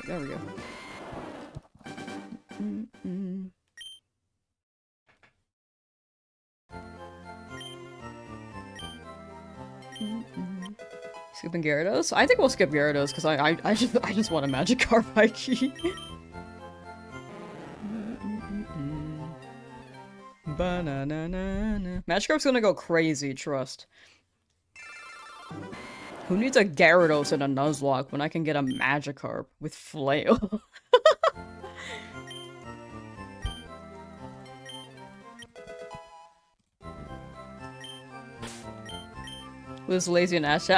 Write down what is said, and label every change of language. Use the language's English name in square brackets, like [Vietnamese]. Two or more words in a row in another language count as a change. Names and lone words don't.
[English] There we go. Skipping Gyarados? I think we'll skip Gyarados because I just want a Magikarp high key. Ba-na-na-na-na. Magikarp's gonna go crazy, trust. Who needs a Gyarados and a Nuzlocke when I can get a Magikarp with Flail? Was lazy and Ash chat?